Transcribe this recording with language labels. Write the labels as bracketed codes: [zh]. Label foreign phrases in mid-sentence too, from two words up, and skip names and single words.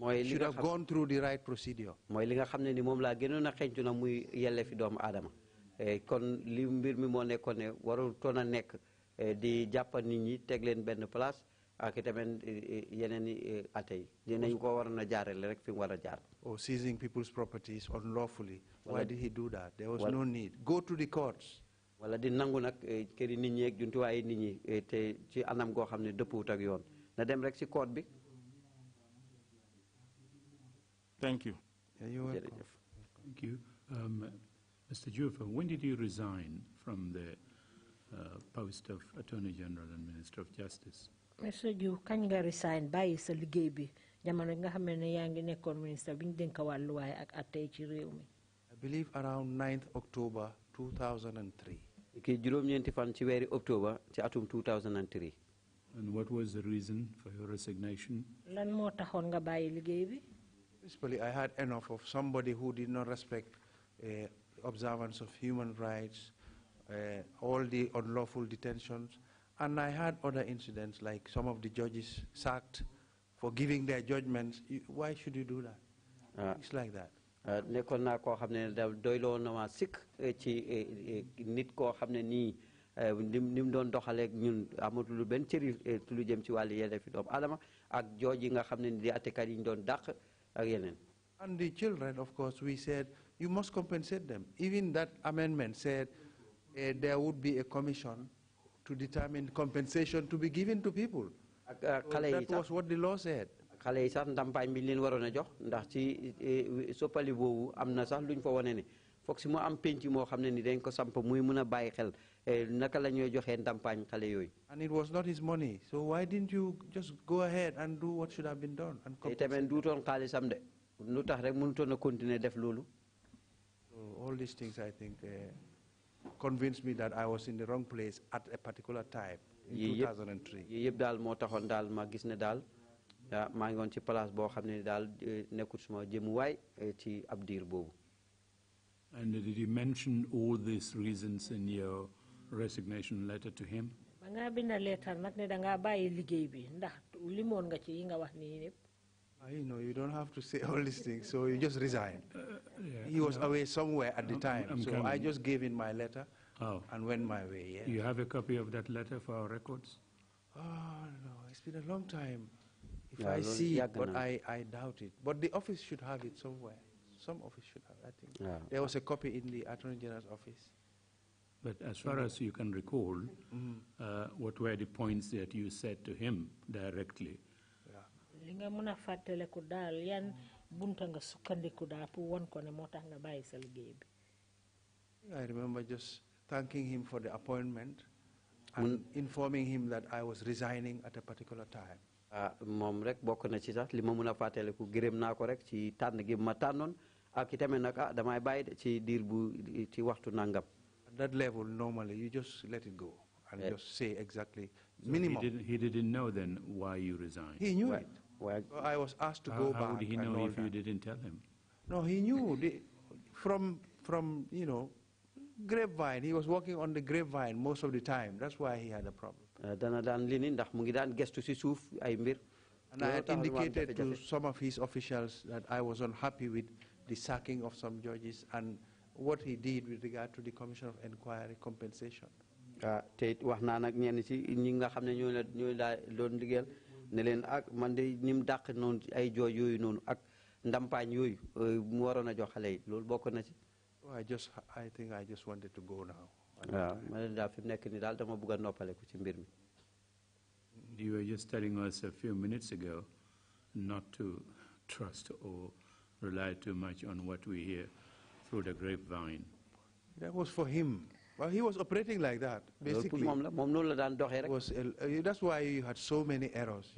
[en] should have gone through the right procedure. [wo] mooy li nga xam ne ni moom laa gënoon a xeeñtu na muy yelleefi doomu aadama kon li mbir mi moo nekkoon ne warul toon a nekk di jàppa nit ñi teg leen benn place ak itamit yeneen i ate yi dinañ ko waroon a jaarale rek fi mu war a jaar. [en] Or seizing people's properties unlawfully. Why did he do that? There was no need. Go to the courts. [wo] wala di nangu nag këri nit ñi ak jumtuwaayu nit ñi te ci anam goo xam ne dëppuwut ak yoon na dem rek si court bi. [en] Thank you. Yeah, you're welcome. Thank you. Mr. Joof, when did you resign from the post of Attorney General and Minister of Justice? Mr. [wo] Joof, kañ nga resign bàyyi sa liggéey bi jamono nga xam ne yaa ngi nekkoon ministre bi ñu dénk wàllu waay ak attey ci réew mi. [en] I believe around 9th October 2003. [wo] ki juróom-ñeenti fan ci weeri octobre ci atum 2003. [en] And what was the reason for your resignation? [wo] Lan moo taxoon nga bàyyi liggéey bi? [en] Principally, I had enough of somebody who did not respect observance of human rights, all the unlawful detentions, and I had other incidents like some of the judges sacked for giving their judgments. Why should you do that? It's like that. [wo] nekkoon naa koo xam ne doyloo na ma sikk ci nit koo xam ne nii ni mu doon doxaleeg ñun amatul benn cëri lu jëm ci wàllu yelleefi doomu aadama ak jooj yi nga xam ne di attekat yi ñu doon dàq ak yeneen. [en] And the children, of course, we said, you must compensate them. Even that amendment said there would be a commission to determine compensation to be given to people. So that was what the law said. [wo] xale yi sax ndàmpaay bi leen waroon a jox ndax ci soppali boobu am na sax luñ fa wane ne foog si mu am penc moo xam ne ni dañ ko samp muy mën a bàyyi xel naka la ñuy joxee ndàmpaañ xale yooyu. [en] And it was not his money, so why didn't you just go ahead and do what should have been done and compensate? [wo] tamit duutoon xaalisam de lu tax rek mënutoon a continuer def loolu. [en] So all these things, I think, convinced me that I was in the wrong place at a particular time in 2003. [wo] yii yëpp daal moo taxoon daal ma gis ne daal maa ngi woon ci place boo xam ne daal nekkul suma jëmuwaay ci ab diir boobu. [en] And did you mention all these reasons in your resignation letter to him? [wo] ba nga bind letter nag ne da nga bàyyi liggéey bi ndax limoon nga ci yi nga wax nii yëpp. [en] You know, you don't have to say all these things, so you just resign. He was away somewhere at the time, so I just gave in my letter and went my way. Yeah. You have a copy of that letter for our records? Oh, no, it's been a long time. If I see it, but I doubt it. But the office should have it somewhere. Some office should have, I think. There was a copy in the Attorney General's office. But as far as you can recall, what were the points that you said to him directly? [wo] Li nga mën a fàttaliku daal yan bunta nga sukkandiku daal pour won ko ne moo tax nga bàyyi sa liggéey bi. [en] I remember just thanking him for the appointment and informing him that I was resigning at a particular time. [wo] moom rek bokk na ci sax li ma mën a fàttaliku gërëm naa ko rek ci tànn gi ma tànnoon ak itamit nag damay bàyyi ci diir bu ci waxtu nangam. [en] At that level, normally, you just let it go and just say exactly So minimum. He didn't know then why you resigned? He knew it. So I was asked to go back. How would he and know all if you that. didn't tell him? No, he knew. From you know, grapevine. He was working on the grapevine most of the time. That's why he had a problem. [wo] dana daan li ni ndax mu ngi daan gestu si suuf ay mbir. [en] And I had indicated to some of his officials that I was unhappy with the sacking of some judges and what he did with regard to the Commission of Inquiry compensation. [wo] te wax naa nag ñenn ci ñi nga xam ne ñoo la doon liggéeyal ne leen ak man de ni mu dàq noonu ay jooj yooyu noonu ak ndampaañ yooyu mu waroon a jox xale yi loolu bokk na ci. [en] I think I just wanted to go now. [wo] waaw ma ne daal fi mu nekk nii daal dama bëgg a noppaleku ci mbir mi. [en] You were just telling us a few minutes ago not to trust or rely too much on what we hear through the grapevine. That was for him. Well, he was operating like that, basically. That's why you had so many errors.